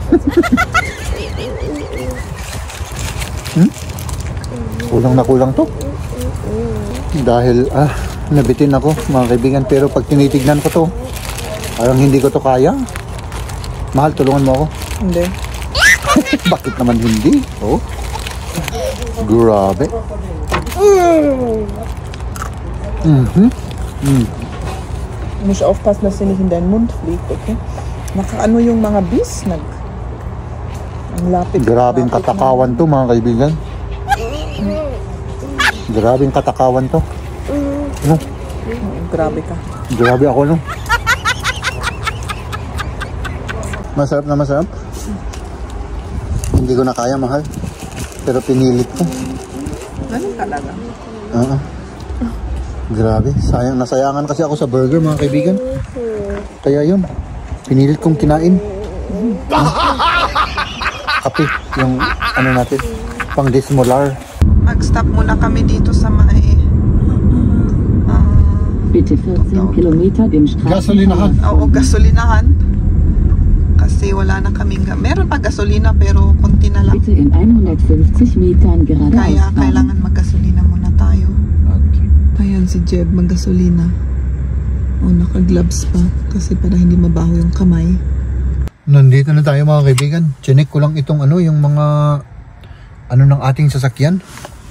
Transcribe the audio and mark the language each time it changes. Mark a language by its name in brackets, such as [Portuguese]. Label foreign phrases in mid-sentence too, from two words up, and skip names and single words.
[Filipino] Kulang na kulang to. Dahil, nabitin ako, mga kaibigan. Pero pag tinitignan ko to, parang hindi ko to kaya. Mahal, tulungan mo ako. Hindi. Bakit naman hindi? Oh. Grabe. [German] Ich muss aufpassen, dass sie nicht in deinen Mund fliegt, okay? [Filipino] Nakaano yung mga bis, ang lapit. Grabing katakawan to, mga kaibigan. Grabing katakawan to. No? Grabe ka. Grabe ako, no? Masarap na masarap. Hindi ko na kaya, mahal. Pero pinilit ko. Ganun talaga. Grabe. Sayang. Nasayangan kasi ako sa burger, mga kaibigan. Kaya yun. Pinilit kong kinain. Kape. Yung ano natin. Pang dismolar. Mag-stop muna kami dito sa may... [German] Bitte 14 Kilometer dem [Filipino] Gasolinahan. Oo, gasolinahan. Kasi wala na kaming... Meron pa gasolina pero konti na lang. [German] Bitte in 150 Metern geradeaus [Filipino] Kaya [German] fahren. [Filipino] kailangan maggasolina muna tayo. Okay. Ayan si Jeb, maggasolina. O, naka-gloves pa. Kasi para hindi mabaho yung kamay. Nandito na tayo, mga kaibigan. Chinek ko lang itong ano, yung mga ano ng ating sasakyan, no?